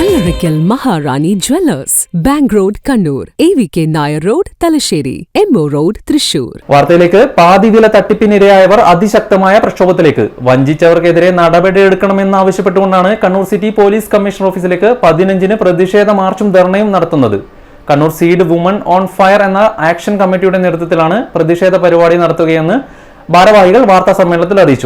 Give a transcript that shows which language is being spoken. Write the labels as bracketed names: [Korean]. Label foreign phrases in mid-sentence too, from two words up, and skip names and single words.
[Malayalam] Karaikal Maharani Jewellers, Bank Road, Kannur, AVK Nair Road, Talasheri, MO Road, Thrissur. വാർത്തയിലേക്ക്. പാതിവില തട്ടിപ്പിനിരയായവർ അതിശക്തമായ പ്രക്ഷോഭത്തിലേക്ക്. വഞ്ചിച്ചവർക്കെതിരെ നടപടിയെടുക്കണമെന്നാവശ്യപ്പെട്ടുകൊണ്ടാണ് കണ്ണൂർ സിറ്റി പോലീസ് കമ്മീഷണർ ഓഫീസിലേക്ക് 15-ന് പ്രതിഷേധ മാർച്ചും ധർണയും നടത്തുന്നത്. കണ്ണൂർ സീഡ് വുമൺ ഓൺ ഫയർ എന്ന ആക്ഷൻ കമ്മിറ്റിയുടെ നേതൃത്വത്തിലാണ് പ്രതിഷേധ പരിപാടി നടത്തുകയെന്ന് ഭാരവാഹികൾ വാർത്താ സമ്മേളനത്തിൽ അറിയിച്ചു.